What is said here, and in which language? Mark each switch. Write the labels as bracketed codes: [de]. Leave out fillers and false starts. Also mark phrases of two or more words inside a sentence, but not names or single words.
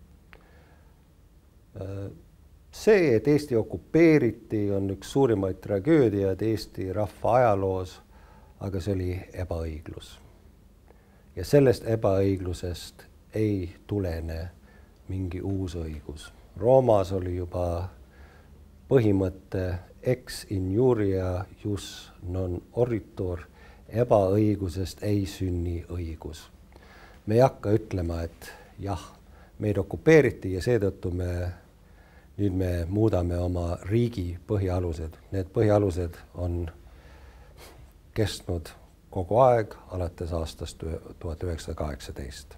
[et] See, et Eesti okupeeriti, on üks suurimaid tragöödiaid Eesti rahva ajaloos, aga see oli ebaõiglus. Ja sellest ebaõiglusest ei tulene mingi uus õigus. Roomas oli juba põhimõtte [la] ex injuria jus non oritur, [et] ebaõigusest ei sünni õigus. Me ei hakka ütlema, et jah, meid okupeeriti ja seetõttu nüüd me muudame oma riigi põhialused. Need põhialused on kestnud kogu aeg alates aastast 1918.